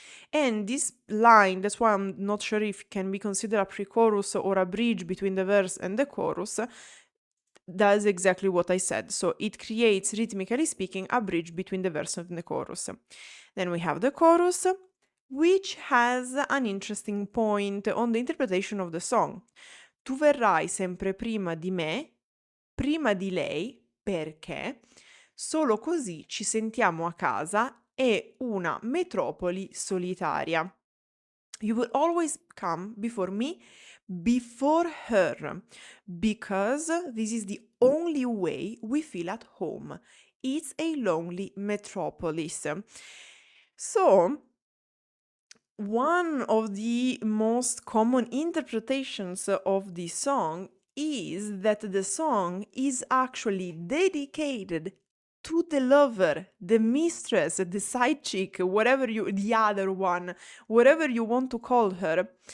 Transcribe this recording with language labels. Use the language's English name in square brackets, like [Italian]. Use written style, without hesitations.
[English] And this line, that's why I'm not sure if it can be considered a pre-chorus or a bridge between the verse and the chorus, does exactly what I said. So it creates, rhythmically speaking, a bridge between the verse and the chorus. Then we have the chorus, which has an interesting point on the interpretation of the song. [Italian] Tu verrai sempre prima di me, prima di lei, perché solo così ci sentiamo a casa, è una metropoli solitaria. [English] You will always come before me, before her, because this is the only way we feel at home. It's a lonely metropolis. So, one of the most common interpretations of this song is that the song is actually dedicated to the lover, the mistress, the side chick, the other one, whatever you want to call her.